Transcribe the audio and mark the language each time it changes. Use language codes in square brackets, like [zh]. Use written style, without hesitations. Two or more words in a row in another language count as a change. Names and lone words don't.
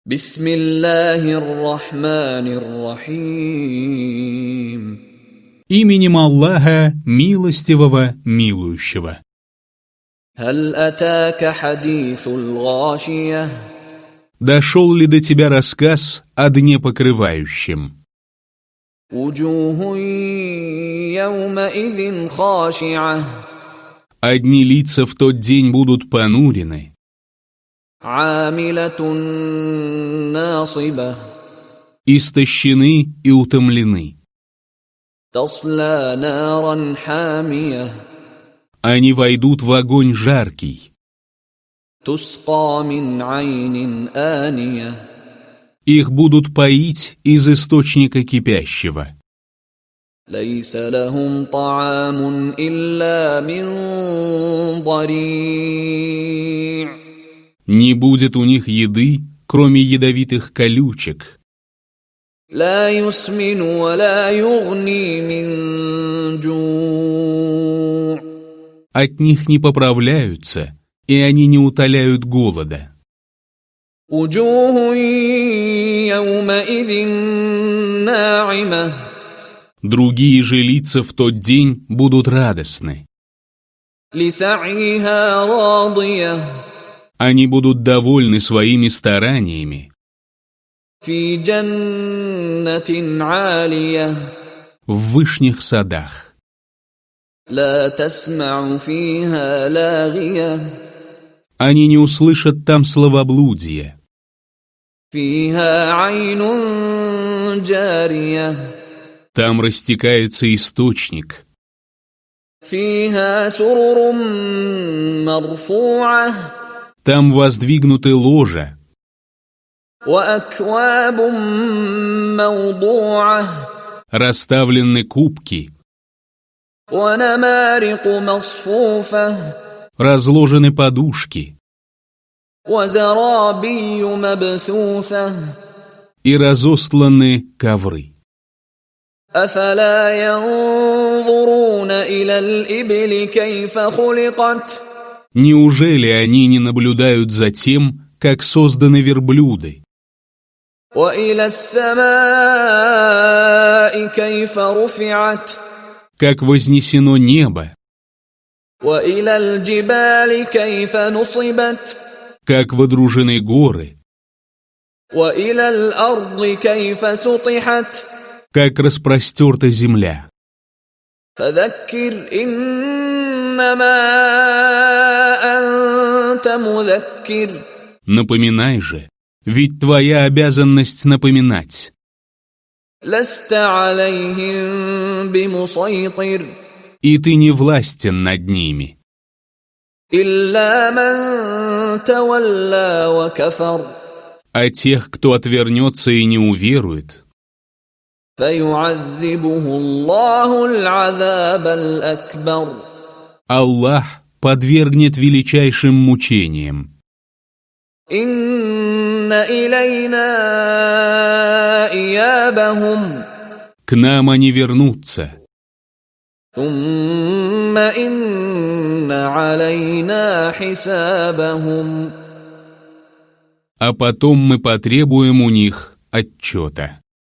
[ar] بسم الله الرحمن الرحيم. [ru] Именем Аллаха, милостивого, милующего. [ar] هل أتاك حديث الغاشية. [ru] Дошел ли до тебя рассказ о дне покрывающем? [ar] وجوه يومئذ خاشعة. [ru] Одни лица в тот день будут понурены, [ar] عاملة ناصبة. [ru] истощены и утомлены. [ar] تصلى نارا حامية. [ru] Они войдут в огонь жаркий. [ar] تسقى من عين آنية. [ru] Их будут поить из источника кипящего. [ar] ليس لهم طعام إلا من ضريع'. [ru] Не будет у них еды, кроме ядовитых колючек. [ar] لا يسمن ولا يغني من جوع'. [ru] От них не поправляются, и они не утоляют голода. [ar] وجوه يومئذ ناعمة. [ru] Другие же лица в тот день будут радостны. [ar] لسعيها راضية. [ru] Они будут довольны своими стараниями [ar] في جنة عالية. [ru] в вышних садах. [ar] لا تسمع فيها لاغية. [ru] Они не услышат там словоблудия. [ar] فيها عين جارية. [ru] Там растекается источник. [ar] فيها سرر مرفوعة. [ru] Там воздвигнуты ложа, [ar] وأكواب موضوعة. [ru] расставлены кубки, [ar] ونمارق مصفوفة. [ru] разложены подушки [ar] وزرابي مبثوثة. [ru] и разостланы ковры. [ar] أفلا ينظرون إلى الإبل كيف خلقت. [ru] Неужели они не наблюдают за тем, как созданы верблюды, [ar] وإلى السماء كيف رفعت. [ru] как вознесено небо, [ar] وإلى الجبال كيف نصبت. [ru] как водружены горы, [ar] وإلى الأرض كيف سطحت. [ru] как распростерта земля? [ar] فذكر إنما أنت مذكر. [ru] Напоминай же, ведь твоя обязанность напоминать. [ar] لست عليهم بمسيطر. [ru] И ты не властен над ними. [ar] إلا من تولى وكفر. [ru] А тех, кто отвернется и не уверует, [ar] فيعذبه الله العذاب الأكبر. [ru] Аллах подвергнет величайшим мучениям. [ar] إن إلينا إيابهم. [ru] К нам они вернутся, [ar] ثم إن علينا حسابهم. [ru] а потом мы потребуем у них отчета.